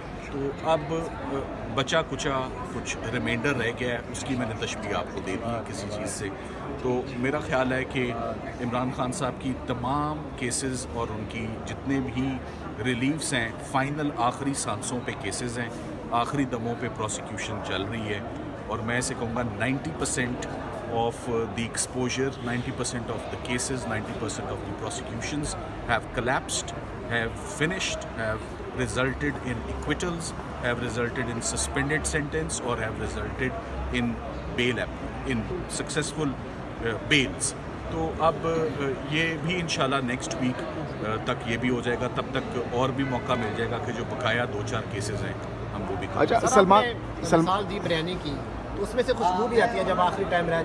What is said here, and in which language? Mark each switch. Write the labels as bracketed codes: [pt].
[hi] तो अब बचा कुचा कुछ रिमाइंडर रह गया है, उसकी मैंने तशबीह आपको दे दी है किसी चीज़ से। तो मेरा ख्याल है कि इमरान खान साहब की तमाम केसेस और उनकी जितने भी रिलीफ्स हैं, फ़ाइनल आखिरी सांसों पे केसेस हैं, आखिरी दमों पे प्रोसिक्यूशन चल रही है। और मैं ऐसे कहूँगा [en] 90% of the exposure, 90% of the cases, 90% of the prosecutions have collapsed, have finished, have resulted in acquittals, have resulted in suspended sentence, or have resulted in in successful bails. [hi] तो अब ये भी इंशाल्लाह नेक्स्ट वीक तक ये भी हो जाएगा, तब तक और भी मौका मिल जाएगा कि जो बकाया 2-4 केसेस हैं हम वो भी अच्छा, सलमान दी बिरयानी की तो उसमें से खुशबू भी आती है जब आखिरी टाइम रह